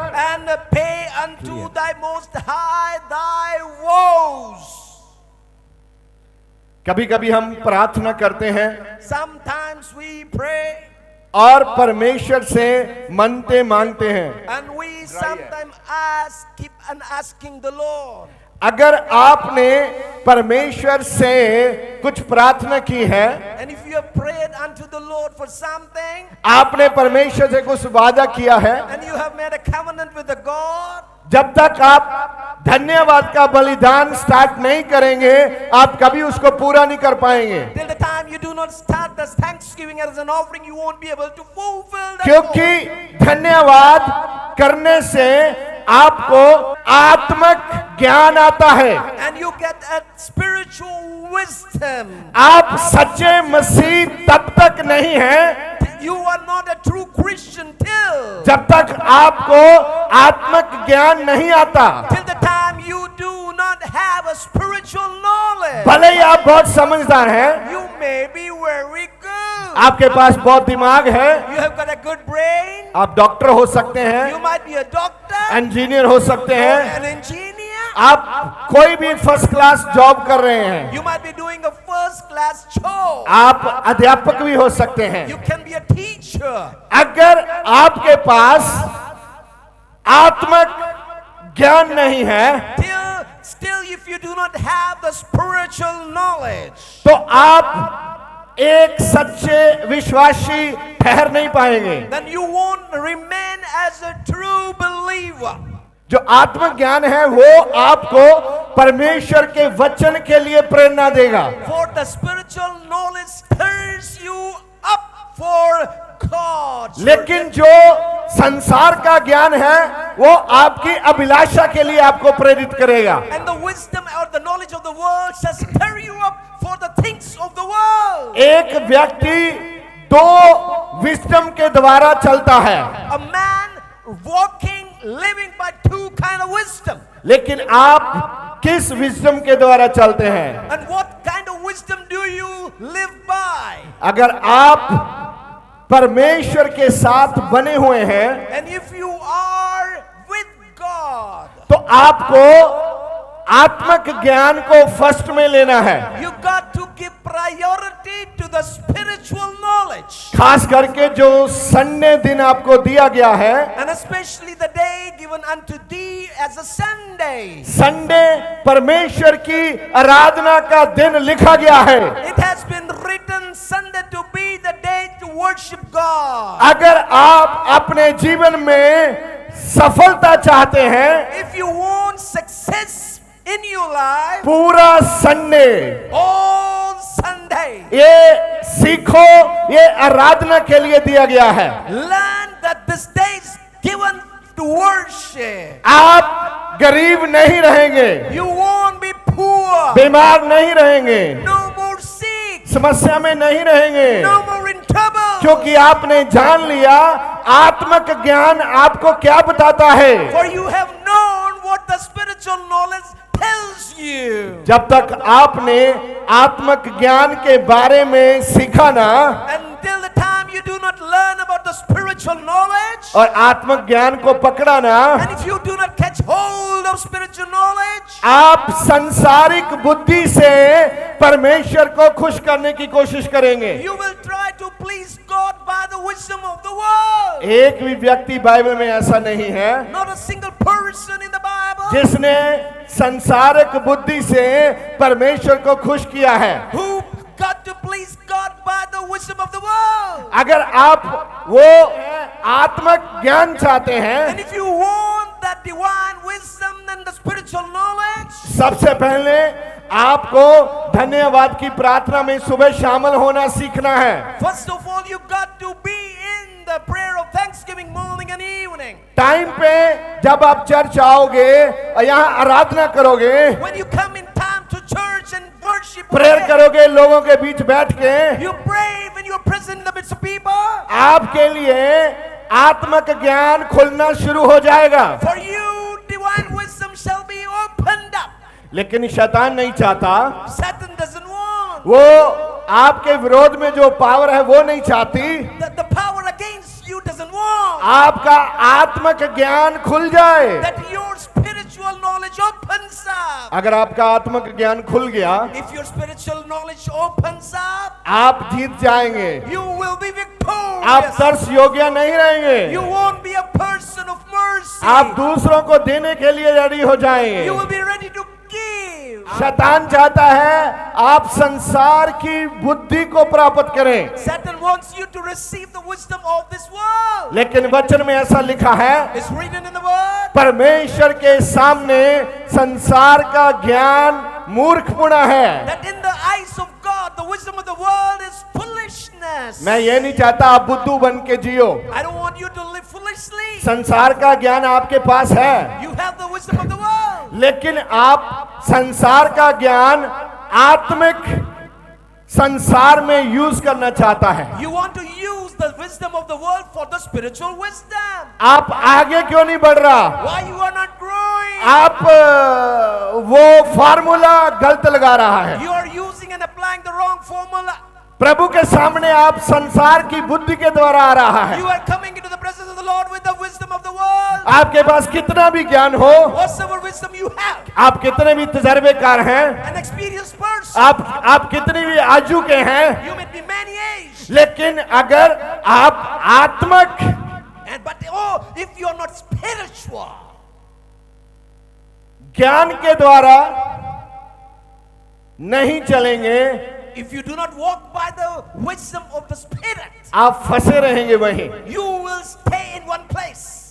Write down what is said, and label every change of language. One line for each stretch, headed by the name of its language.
English: and pay unto thy most high thy vows.
Hindi: कभी कभी हम प्रार्थना करते हैं
English: Sometimes we pray
Hindi: और परमेश्वर से मन्नतें मांगते हैं।
English: and we sometimes keep on asking the Lord.
Hindi: अगर आपने परमेश्वर से कुछ प्रार्थना की है,
English: And if you have prayed unto the Lord for something,
Hindi: आपने परमेश्वर से कुछ वादा किया है,
English: and you have made a covenant with the God,
Hindi: जब तक आप धन्यवाद का बलिदान स्टार्ट नहीं करेंगे, आप कभी उसको पूरा नहीं कर पाएंगे।
English: till the time you do not start this thanksgiving as an offering, you won't be able to fulfill that.
Hindi: क्योंकि धन्यवाद करने से आपको आत्मिक ज्ञान आता है।
English: And you get a spiritual wisdom.
Hindi: आप सच्चे मसीह तब तक नहीं हैं
English: You are not a true Christian till
Hindi: जब तक आपको आत्मिक ज्ञान नहीं आता।
English: the time you do not have a spiritual knowledge.
Hindi: भले ही आप बहुत समझदार हैं,
English: You may be very good.
Hindi: आपके पास बहुत दिमाग है,
English: You have got a good brain.
Hindi: आप डॉक्टर हो सकते
English: You
Hindi: हैं,
English: might be a doctor
Hindi: engineer हो सकते
English: or
Hindi: हैं,
English: an engineer.
Hindi: आप कोई भी फर्स्ट क्लास जॉब कर रहे हैं,
English: You might be doing a first class job.
Hindi: आप अध्यापक भी हो सकते हैं।
English: You can be a teacher.
Hindi: अगर आपके पास आत्मिक ज्ञान नहीं है,
English: Still, if you do not have the spiritual knowledge,
Hindi: तो आप एक सच्चे विश्वासी ठहर नहीं पाएंगे।
English: then you won't remain as a true believer.
Hindi: जो आत्मिक ज्ञान है वो आपको परमेश्वर के वचन के लिए प्रेरणा देगा।
English: For the spiritual knowledge stirs you up for God.
Hindi: लेकिन जो संसार का ज्ञान है वो आपकी अभिलाषा के लिए आपको प्रेरित करेगा।
English: And the wisdom or the knowledge of the world shall stir you up for the things of the world.
Hindi: एक व्यक्ति दो विजडम के द्वारा चलता है,
English: A man walking, living by two kind of wisdom.
Hindi: लेकिन आप किस विजडम के द्वारा चलते हैं?
English: And what kind of wisdom do you live by?
Hindi: अगर आप परमेश्वर के साथ बने हुए हैं
English: And if you are with God,
Hindi: तो आपको आत्मिक ज्ञान को फर्स्ट में लेना है।
English: you got to give priority to the spiritual knowledge.
Hindi: खास करके जो संडे दिन आपको दिया गया है,
English: And especially the day given unto thee as a Sunday.
Hindi: Sunday परमेश्वर की आराधना का दिन लिखा गया है।
English: It has been written Sunday to be the day to worship God.
Hindi: अगर आप अपने जीवन में सफलता चाहते हैं,
English: If you want success in your life,
Hindi: पूरा संडे
English: all Sunday,
Hindi: ये सीखो, ये आराधना के लिए दिया गया है।
English: learn that this day is given to worship.
Hindi: आप गरीब नहीं रहेंगे,
English: You won't be poor.
Hindi: बीमार नहीं रहेंगे,
English: No more sick.
Hindi: समस्या में नहीं रहेंगे,
English: No more in trouble.
Hindi: क्योंकि आपने जान लिया आत्मिक ज्ञान आपको क्या बताता है।
English: For you have known what the spiritual knowledge tells you.
Hindi: जब तक आपने आत्मिक ज्ञान के बारे में सीखा ना
English: Until the time you do not learn about the spiritual knowledge,
Hindi: और आत्मिक ज्ञान को पकड़ा ना,
English: and if you do not catch hold of spiritual knowledge,
Hindi: आप सांसारिक बुद्धि से परमेश्वर को खुश करने की कोशिश करेंगे।
English: you will try to please God by the wisdom of the world.
Hindi: एक भी व्यक्ति बाइबल में ऐसा नहीं है
English: Not a single person in the Bible
Hindi: जिसने संसारिक बुद्धि से परमेश्वर को खुश किया है।
English: who got to please God by the wisdom of the world.
Hindi: अगर आप वो आत्मिक ज्ञान चाहते हैं,
English: And if you want that divine wisdom and the spiritual knowledge,
Hindi: सबसे पहले आपको धन्यवाद की प्रार्थना में सुबह शामिल होना सीखना है।
English: first of all, you got to be in the prayer of thanksgiving morning and evening. evening.
Hindi: Time पे जब आप चर्च आओगे और यहाँ आराधना करोगे,
English: When you come in time to church and worship, prayer pray,
Hindi: करोगे लोगों के बीच बैठ के,
English: you pray when you are present in the midst of people.
Hindi: आपके लिए आत्मिक ज्ञान खुलना शुरू हो जाएगा।
English: For you, divine wisdom shall be opened up.
Hindi: लेकिन शैतान नहीं चाहता,
English: Satan doesn't want
Hindi: वो आपके विरोध में जो पावर है वो नहीं चाहती,
English: the power against you doesn't want
Hindi: आपका आत्मिक ज्ञान खुल जाए।
English: that your spiritual knowledge opens up.
Hindi: अगर आपका आत्मिक ज्ञान खुल गया,
English: If your spiritual knowledge opens up,
Hindi: आप जीत जाएंगे,
English: you will be
Hindi: आप
English: victorious.
Hindi: तरस योग्य नहीं रहेंगे,
English: You won't be a person of mercy.
Hindi: आप दूसरों को देने के लिए रेडी हो जाएंगे।
English: You will be ready to give.
Hindi: शैतान चाहता है आप संसार की बुद्धि को प्राप्त करें,
English: Satan wants you to receive the wisdom of this world.
Hindi: लेकिन वचन में ऐसा लिखा है,
English: It's written in the word
Hindi: परमेश्वर के सामने संसार का ज्ञान मूर्खपना है।
English: that in the eyes of God, the wisdom of the world is foolishness.
Hindi: मैं ये नहीं चाहता आप बुद्धू बन के जियो,
English: I don't want you to live foolishly.
Hindi: संसार का ज्ञान आपके पास है,
English: You have the wisdom of the world.
Hindi: लेकिन आप संसार का ज्ञान आत्मिक संसार में यूज करना चाहता है।
English: You want to use the wisdom of the world for the spiritual wisdom.
Hindi: आप आगे क्यों नहीं बढ़ रहा?
English: Why you are not growing?
Hindi: आप वो फार्मूला गलत लगा रहा है।
English: You are using and applying the wrong formula.
Hindi: प्रभु के सामने आप संसार की बुद्धि के द्वारा आ रहा है।
English: You are coming into the presence of the Lord with the wisdom of the world.
Hindi: आपके पास कितना भी ज्ञान हो,
English: Whatsoever wisdom you have,
Hindi: आप कितने भी तजर्बेकार हैं,
English: an experienced person,
Hindi: आप कितने भी आजू के हैं,
English: you may be many aged,
Hindi: लेकिन अगर आप आत्मिक
English: but if you are not spiritual,
Hindi: ज्ञान के द्वारा नहीं चलेंगे,
English: if you do not walk by the wisdom of the Spirit,
Hindi: आप फंसे रहेंगे वहीं।
English: you will stay in one place.